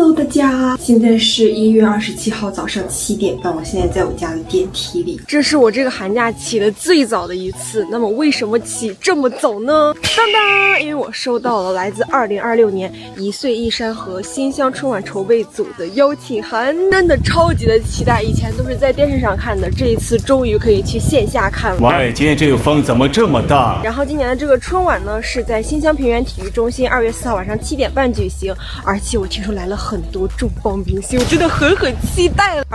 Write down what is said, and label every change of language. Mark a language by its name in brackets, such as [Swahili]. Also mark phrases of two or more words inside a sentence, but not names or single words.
[Chinese] 家，现在是1月27號早上7點半，我現在在我家的電梯裡。這是我這個寒假起的最早的一次。那麼為什麼起這麼早呢？當當，因為我收到了來自2026年1歲1山河新鄉春晚籌備組的邀請函，真的超級的期待。以前都是在電視上看的，這一次終於可以去線下看了。喂，今天這個風怎麼這麼大？然後今年的這個春晚呢，是在新鄉平原體育中心2月4號晚上7點半舉行，而且我聽說來了很多重磅明星，我真的很期待了。